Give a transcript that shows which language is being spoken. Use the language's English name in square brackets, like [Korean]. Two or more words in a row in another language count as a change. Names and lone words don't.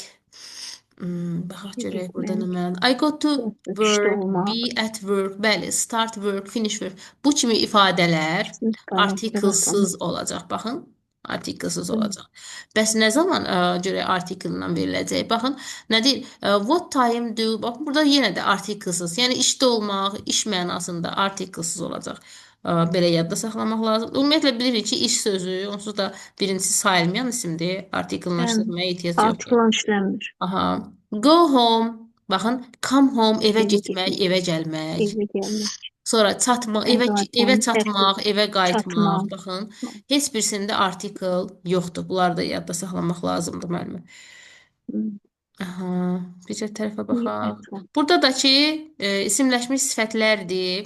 [Azerbaijani] Baxaq görək burada nə Getmək. mənadır. [English] I go to [Azerbaijani] İşdə [English] work, be [Azerbaijani] olmaq. [English] at work. [Azerbaijani] Bəli, [English] start work, finish work. [Azerbaijani] Bu kimi ifadələr Sinifdə. Evet, artiklsız anladım. olacaq. Baxın, artiklsız Bəli. olacaq. Bəs nə zaman görək artikllə veriləcək? Baxın, nə deyir? [English] What time do? [Azerbaijani] Baxın, burada yenə də artiklsız. Yəni işdə olmaq, iş mənasında artiklsız olacaq. Belə yadda saxlamaq lazım. Ümumiyyətlə bilirik ki, iş sözü onsuz da birincisi sayılmayan isimdir. Artikllə Bəli. işlətməyə ehtiyac yoxdur. Artikel işləmir. [English] Aha. Go home. Baxın, come home evə [Azerbaijani] Evə getmək, getmək. evə gəlmək. Evə gəlmək. Sonra çatmaq, evə Əvvəlcən tərtib. çatmaq, evə qayıtmaq. Çatmaq. Baxın, heç birisində artikel yoxdur. Bunları da yadda saxlamaq lazımdır müəllimə. Hı. Aha, bircə tərəfə İyi, baxaq. ətraf. Burada da ki, isimləşmiş sifətlərdir.